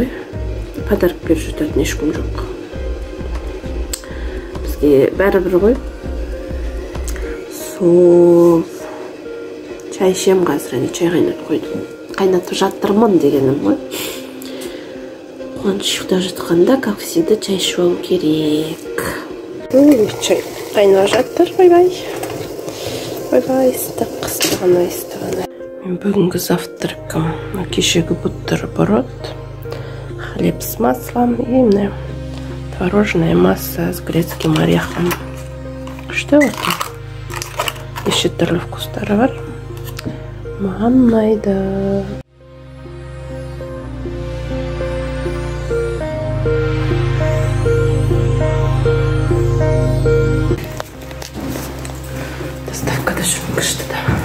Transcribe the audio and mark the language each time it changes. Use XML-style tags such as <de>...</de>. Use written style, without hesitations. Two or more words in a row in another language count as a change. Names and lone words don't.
<kk>Подарок беріп жататын ешкім жоқ. Бізге бәрібір ғой. Сол чай ішем қазір, чай қайнатып қойдым. Қайнатып жатырмын дегенім ғой. Қуаныш ұйықтап жатқанда,</kk> <ru>как всегда,</ru> <kk>чай ішіп алу керек. Чай қайнап жатыр. Бай-бай. Ыстығына. Мен бүгінгі завтракым.</kk> <ru>Кешегі бутерброд, хлеб с маслом и творожная масса с грецким орехом. Что вот так? Еще</ru> <kk>түрлі вкустары бар. Маған ұнайды. Доставкада жүрмін күшті да.</kk>